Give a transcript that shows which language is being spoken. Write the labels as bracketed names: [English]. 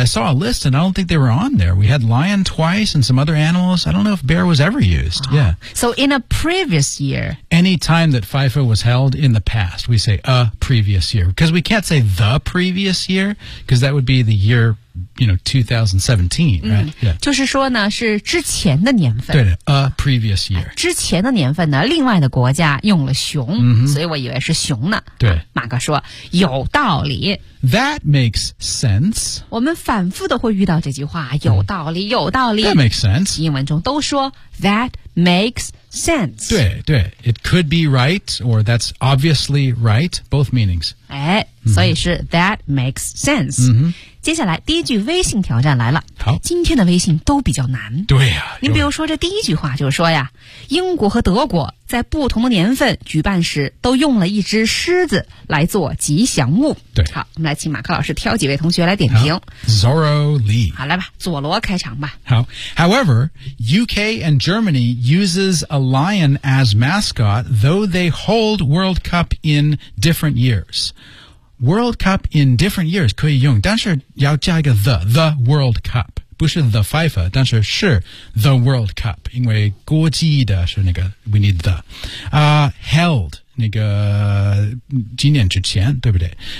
[English] I saw a list, and I don't think they were on there. We had lion twice, and some other animals. I don't know if bear was ever used.、Yeah. So in a previous year. Any time that FIFA was held in the past, we say a previous year. Because we can't say the previous year, because that would be the year, you know, 2017, right?、 [Chinese] 就是说呢，是之前的年份。 [English] 对的 a previous year. [Chinese] 之前的年份呢，另外的国家用了熊、所以我以为是熊呢。对、马哥说，有道理。 [English] That makes sense. [Chinese] 我们反复的会遇到这句话，有道理，有道理。 [English] That makes sense. [Chinese] 英文中都说 [English] that makes sense. [Chinese] Sense. [English] 对对 it could be right, or that's obviously right, both meanings. [Chinese] 哎、所以是 [English] that makes sense.、 [Chinese] 接下来第一句微信挑战来了。好。今天的微信都比较难。对呀、你比如说这第一句话就是说呀，英国和德国在不同的年份举办时都用了一只狮子来做吉祥物。对。好，我们来请马克老师挑几位同学来点评。 [English] Zorro Lee. [Chinese] 好来吧，佐罗开场吧。好。 [English] However, UK and Germany uses a lion as mascot, though they hold World Cup in different years. World Cup in different years [Chinese] 可以用，但是要加一个 [English] the World Cup， [Chinese] 不是 the FIFA， 但是是 the World Cup， 因为国际的是那个 [English] we need the、 [Chinese] held 那个几年之前，对不对？